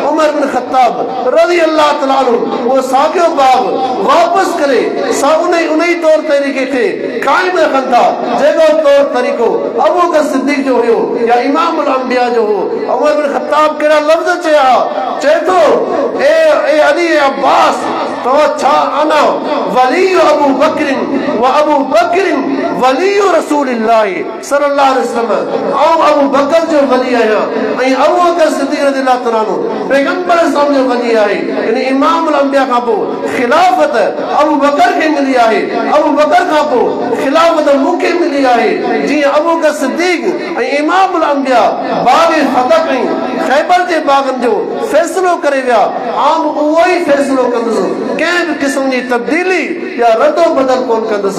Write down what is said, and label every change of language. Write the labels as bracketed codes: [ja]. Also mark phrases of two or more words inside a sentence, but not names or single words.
[sd] उमर बिन ख़त्ताब [ar] رضي الله تعالى عنه [sd] वो साॻियो बाब वापसि करे उन ई तौर तरीक़े खे क़ाइम रखनि था जेको तौर तरीक़ो अबू बकर सिद्दीक जो हुयो या इमामुल अंबिया जो हो। उमर बिन ख़त्ताब कहिड़ा लफ़्ज़ चया, चए थो ए अली अब्बास तो अच्छा [ar] أنا ولي أبو بكرٍ وأبو بكرٍ ولي رسول الله صلى الله عليه وسلم. [sd] औ अबू बकर जो वली आहियां ऐं अबू बकर सिद्दीक [ar] رضي الله تعالى عنه [sd] पैगंबर सां जो वली आहे। यानी इमामुल अंबिया खां पोइ खिलाफत अबू बकर खे मिली आहे, अबू बकर खां पोइ खिलाफत मूंखे मिली आहे। जीअं अबू बकर सिद्दीक ऐं इमामुल अंबिया बाग़ फतह ऐं खैबर जे बाग़नि जो फ़ैसिलो करे विया, आम उहो ई फ़ैसिलो कंदुसि, कंहिं बि क़िस्म जी तब्दीली या रदो बदल कोन कंदुसि।